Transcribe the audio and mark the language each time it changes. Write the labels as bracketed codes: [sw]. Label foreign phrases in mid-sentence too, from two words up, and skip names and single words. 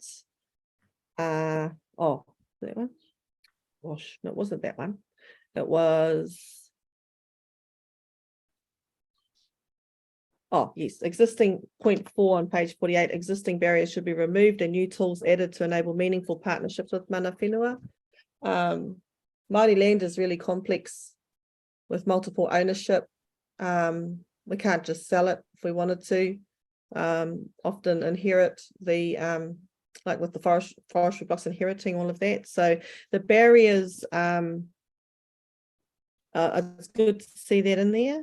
[en] That one? Gosh, no, it wasn't that one. It was. Oh, yes, existing point 4 on page 48, existing barriers should be removed and new tools added to enable meaningful partnerships with [mi] mana whenua. [en] Māori land is really complex with multiple ownership. We can't just sell it if we wanted to. Often inherit the, like with the forestry blocks, inheriting all of that. So the barriers, it's good to see that in there.